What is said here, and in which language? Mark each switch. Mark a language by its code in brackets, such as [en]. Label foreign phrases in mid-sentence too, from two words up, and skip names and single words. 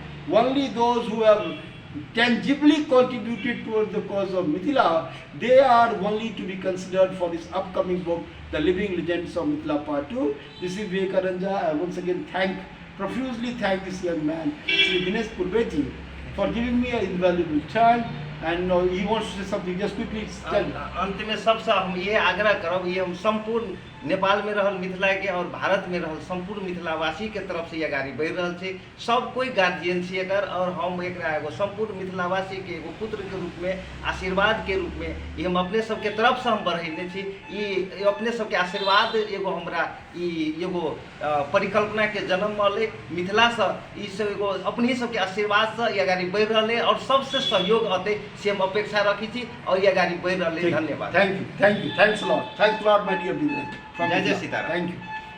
[en] Only those who have tangibly contributed towards the cause of Mithila, they are only to be considered for this upcoming book, The Living Legends of Mithila Part 2. This is Vivekananda. I once again profusely thank this young man, Sri Dinesh Purveti, for giving me an invaluable time. And he wants to say something. Just quickly tell. [mai] अंत में सबसे हम ये आग्रह करब, ये हम संपूर्ण नेपाल में रहल मिथिला के और भारत में रहल संपूर्ण मिथिलावासी के तरफ से ये गाड़ी बढ़ रहल छै। सब कोई गार्जियन छी एकर, और हम एक एगो संपूर्ण मिथिलावासी के एगो पुत्र के रूप में, आशीर्वाद के रूप में ये हम अपने सबके तरफ से हम बढ़ेने छी। ये अपने सबके आशीर्वाद एगो हमरा एगो परिकल्पना के जन्म मले मिथिला से, ई सब एगो अपनी सबके आशीर्वाद से ये गाड़ी बढ़ रहले और सबसे सहयोग अते से हम अपेक्षा रखी थी और ये गाड़ी बढ़ रहले। धन्यवाद। [en] Thank you. Thanks a lot. Thanks a lot, my dear Bidran. [mai] जय जय सीताराम। [en] Thank you.